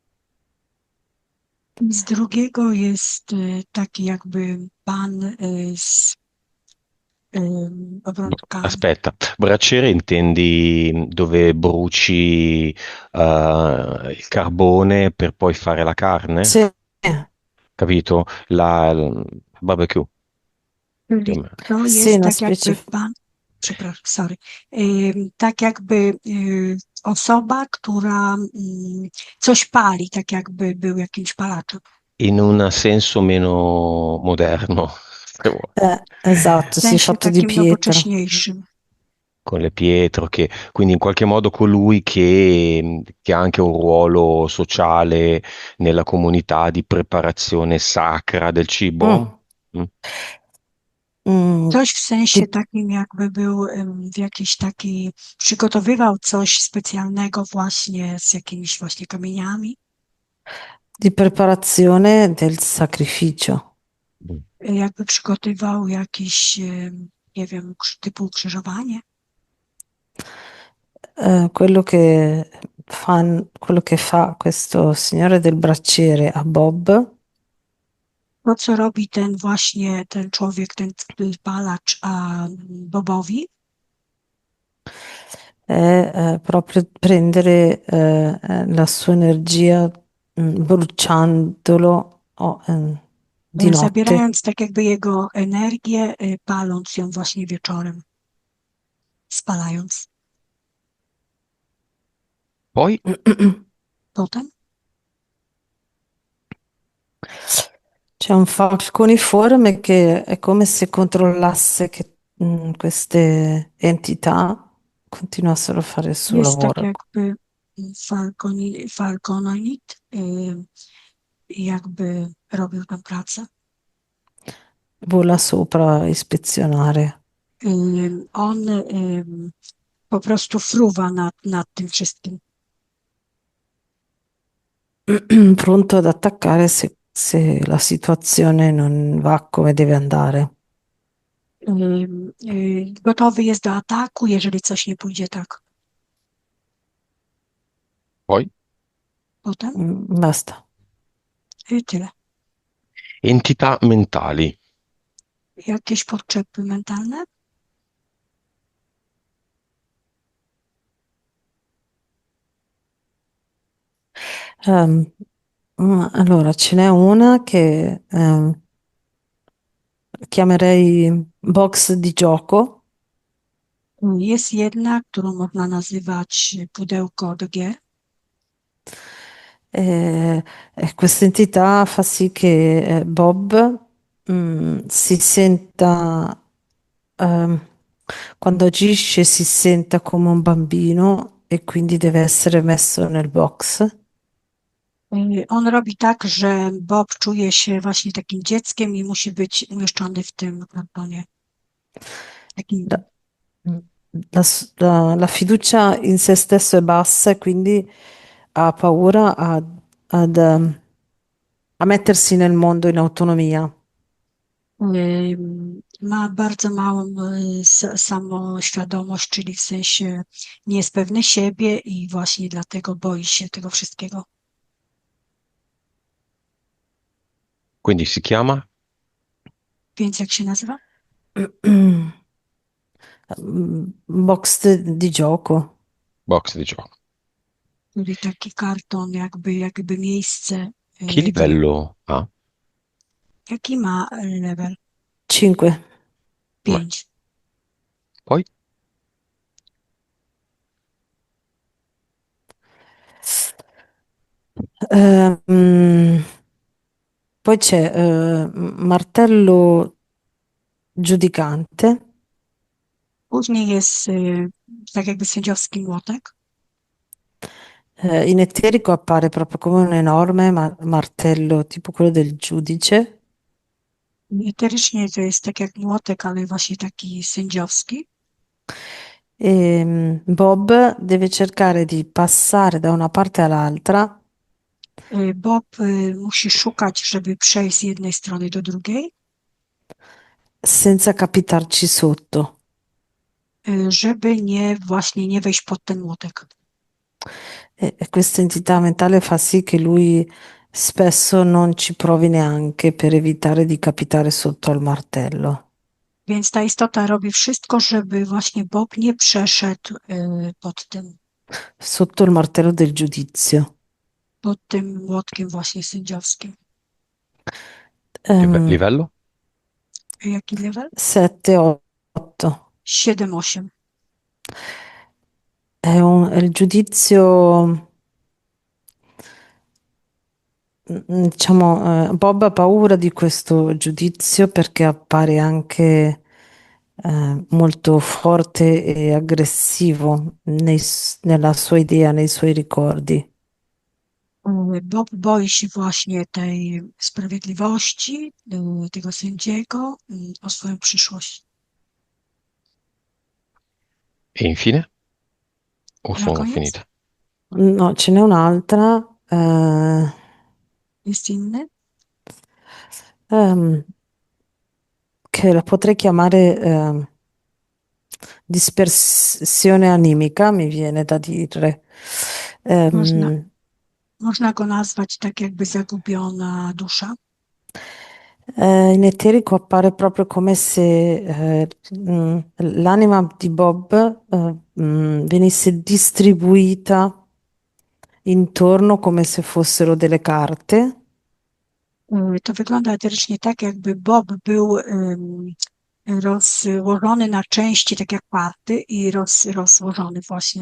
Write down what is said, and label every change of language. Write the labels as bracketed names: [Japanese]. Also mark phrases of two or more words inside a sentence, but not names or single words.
[Polish] Z drugiego jest taki jakby pan z obrączkami. [Italian] Aspetta, braciere intendi dove bruci il carbone per poi fare la carne? Sì, Capito? Il barbecue. [Polish] Czyli to [Italian] sì, [Polish] jest [Italian] una [Polish] tak [Italian] specie. [Polish] jakby pan, przepraszam, sorry, tak jakby osoba, która coś pali, tak jakby był jakimś palaczem. [Italian] In un senso meno moderno. [Polish] W [Italian] Esatto, sì, [Polish] sensie [Italian] fatto di [Polish] takim [Italian] pietra. [Polish] nowocześniejszym. [Italian] con le Pietro, quindi in qualche modo colui che ha anche un ruolo sociale nella comunità di preparazione sacra del cibo? Mm, Mm. mm, [Polish] Coś w sensie [Italian] di, [Polish] takim, jakby był w jakiś taki, przygotowywał coś specjalnego właśnie z jakimiś właśnie kamieniami, [Italian] di preparazione del sacrificio. [Polish] jakby przygotowywał jakiś, nie wiem, typu ukrzyżowanie. [Italian] Quello che fa questo signore del bracciere a Bob [Polish] To, co robi ten właśnie, ten człowiek, ten palacz, a Bobowi, [Italian] è proprio prendere la sua energia bruciandolo di notte. [Polish] zabierając tak jakby jego energię, paląc ją właśnie wieczorem, spalając. [Italian] Poi, [Polish] Potem [Italian] C'è un falconiforme che è come se controllasse che queste entità continuassero a fare il suo [Polish] jest tak [Italian] lavoro. [Polish] jakby falconit, jakby robił tę pracę. [Italian] Vola sopra a ispezionare. [Polish] On po prostu fruwa nad tym wszystkim. [Italian] Pronto ad attaccare se la situazione non va come deve andare. [Polish] Gotowy jest do ataku, jeżeli coś nie pójdzie tak. [Italian] poi, [Polish] Potem [Italian] Basta. [Polish] tyle. [Italian] entità mentali. [Polish] Jakieś potrzeby mentalne? [Italian] Ehm, allora, ce n'è una che chiamerei box di gioco. [Polish] Jest jedna, którą można nazywać pudełko do gier. [Italian] E questa entità fa sì che Bob si senta, ehm, quando agisce, si senta come un bambino e quindi deve essere messo nel box. [Polish] On robi tak, że Bob czuje się właśnie takim dzieckiem i musi być umieszczony w tym kartonie. [Italian] La, [Polish] Takim, [Italian] la fiducia in se stesso è bassa e quindi ha paura a mettersi nel mondo in autonomia. [Polish] ma bardzo małą samoświadomość, czyli w sensie nie jest pewny siebie i właśnie dlatego boi się tego wszystkiego. [Italian] Quindi si chiama [Polish] Więc jak się nazywa? [Italian] Box di gioco. box di gioco. [Polish] Czyli taki karton, jakby miejsce. [Italian] Che livello ha? [Polish] Jaki ma level? [Italian] 5. Beh, 5. poi, Poi c'è martello giudicante. [Polish] Później jest tak jakby sędziowski młotek. [Italian] In eterico appare proprio come un enorme martello, tipo quello del giudice. [Polish] Eterycznie to jest tak jak młotek, ale właśnie taki sędziowski. [Italian] E Bob deve cercare di passare da una parte all'altra [Polish] Bob musi szukać, żeby przejść z jednej strony do drugiej, [Italian] senza capitarci sotto. [Polish] żeby właśnie nie wejść pod ten młotek. [Italian] E questa entità mentale fa sì che lui spesso non ci provi neanche per evitare di capitare sotto al martello. [Polish] Więc ta istota robi wszystko, żeby właśnie Bob nie przeszedł [Italian] Sotto il martello del giudizio. [Polish] pod tym młotkiem właśnie sędziowskim. [Italian] livello? [Polish] Jaki level? [Italian] 7, 8. 7, 8. È il giudizio, diciamo, Bob ha paura di questo giudizio perché appare anche molto forte e aggressivo nella sua idea, nei suoi ricordi. [Polish] Bob boi się właśnie tej sprawiedliwości, tego sędziego, o swoją przyszłość. [Italian] E infine, o [Polish] A na [Italian] sono [Polish] koniec [Italian] finite? No, ce n'è un'altra, [Polish] jest inny. [Italian] ehm, che la potrei chiamare dispersione animica, mi viene da dire. [Polish] Można, Ehm, można go nazwać tak jakby zagubiona dusza. [Italian] in eterico appare proprio come se l'anima di Bob venisse distribuita intorno come se fossero delle carte. [Polish] To wygląda eterycznie tak, jakby Bob był rozłożony na części, tak jak party, i rozłożony właśnie.